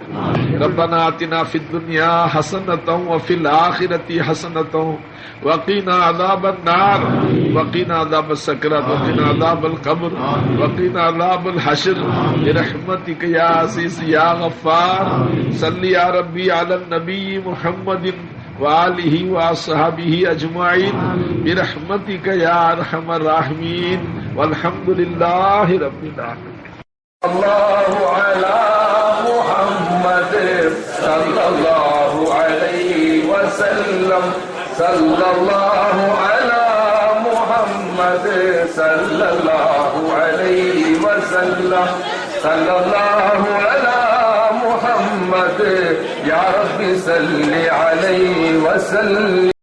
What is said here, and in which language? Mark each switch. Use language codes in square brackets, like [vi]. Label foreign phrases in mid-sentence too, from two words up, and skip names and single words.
[ar] ربنا آتنا في الدنيا حسنة وفي الآخرة حسنة وقنا عذاب النار وقنا عذاب السكرات وقنا عذاب القبر وقنا عذاب الحشر برحمتك يا عزيز يا غفار صل يا ربي على النبي محمد وآله وأصحابه أجمعين برحمتك يا أرحم الراحمين والحمد لله رب العالمين. الله على محمد صلى الله عليه وسلم صلى الله على محمد صلى الله عليه وسلم صلى الله على محمد يا رب صل عليه وسلم.